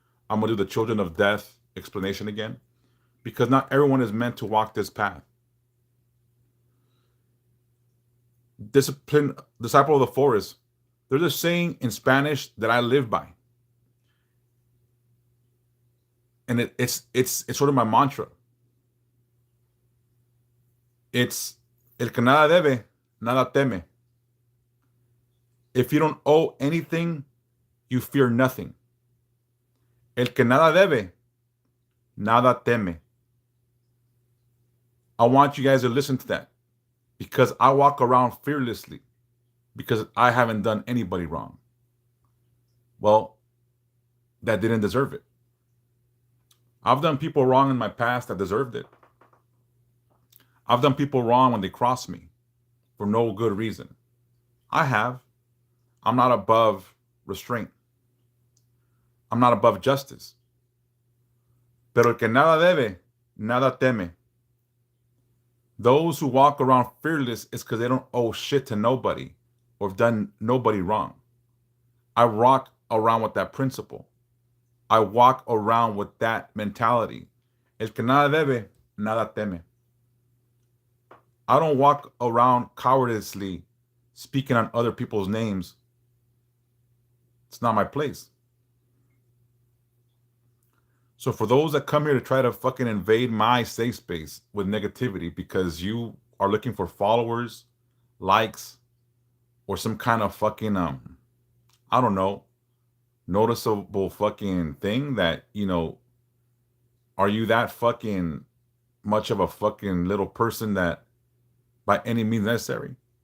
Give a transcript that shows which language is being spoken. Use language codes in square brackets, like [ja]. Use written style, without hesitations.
[en] I'm going to do the children of death explanation again because not everyone is meant to walk this path. Disciple of the forest, there's a saying in Spanish that I live by. And it's sort of my mantra. [es] It's el que nada debe, nada teme. [en] If you don't owe anything, you fear nothing. [es] El que nada debe, nada teme. [en] I want you guys to listen to that because I walk around fearlessly because I haven't done anybody wrong. Well, that didn't deserve it. I've done people wrong in my past that deserved it. I've done people wrong when they crossed me for no good reason. I have. I'm not above restraint. I'm not above justice. [es] Pero el que nada debe, nada teme. [en] Those who walk around fearless is because they don't owe shit to nobody or have done nobody wrong. I walk around with that principle. I walk around with that mentality. [es] El que nada debe, nada teme. [en] I don't walk around cowardice speaking on other people's names. It's not my place. So for those that come here to try to fucking invade my safe space with negativity because you are looking for followers, likes, or some kind of fucking, I don't know, noticeable fucking thing that, are you that fucking much of a fucking little person that by any means necessary?